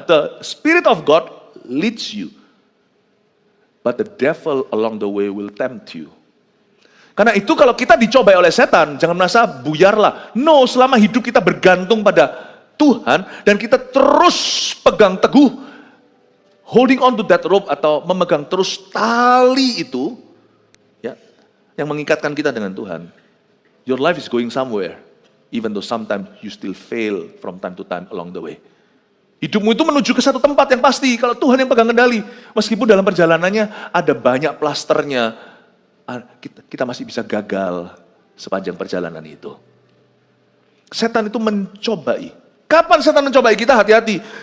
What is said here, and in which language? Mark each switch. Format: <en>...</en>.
<en>The Spirit of God leads you. But the devil along the way will tempt you.</en> <id>Karena itu kalau kita dicobai oleh setan, jangan merasa buyarlah. No, selama hidup kita bergantung pada Tuhan, dan kita terus pegang teguh,</id> <en>holding on to that rope,</en> <id>atau memegang terus tali itu, ya, yang mengikatkan kita dengan Tuhan.</id> <en>Your life is going somewhere, even though sometimes you still fail from time to time along the way.</en> <id>Hidupmu itu menuju ke satu tempat yang pasti, kalau Tuhan yang pegang kendali. Meskipun dalam perjalanannya ada banyak plasternya, kita masih bisa gagal sepanjang perjalanan itu. Setan itu mencobai. Kapan setan mencobai kita? Hati-hati.</id>